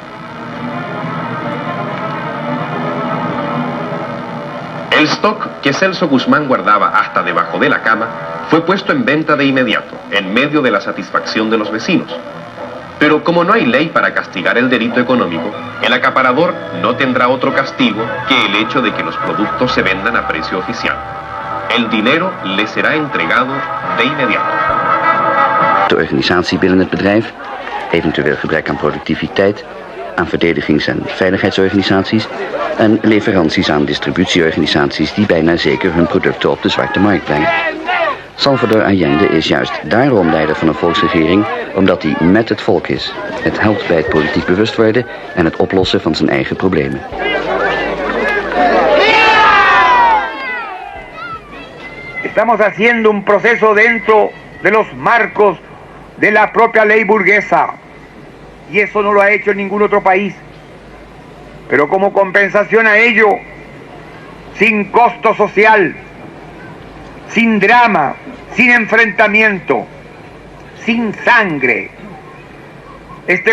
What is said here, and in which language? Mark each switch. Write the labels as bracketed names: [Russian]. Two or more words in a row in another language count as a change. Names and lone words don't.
[Spanish] El stock que Celso Guzmán guardaba hasta debajo de la cama fue puesto en venta de inmediato, en medio de la satisfacción de los vecinos. Pero como no hay ley para castigar el delito económico, el acaparador no tendrá otro castigo que el hecho de que los productos se vendan a precio oficial. El dinero le será entregado de inmediato. [Dutch] De organisatie binnen het bedrijf, eventueel gebrek aan productiviteit, aan verdedigings- en veiligheidsorganisaties en leveranties aan distributieorganisaties die bijna zeker hun producten op de zwarte markt brengen. Salvador Allende is juist daarom leider van een volksregering, omdat hij met het volk is. Het helpt bij het politiek bewust worden en het oplossen van zijn eigen problemen. [Spanish] Estamos haciendo un proceso dentro de los marcos de la propia ley burguesa, y eso no lo ha hecho ningún otro país. Pero como compensación a ello, sin costo social, sin drama, sin enfrentamiento, sin sangre, este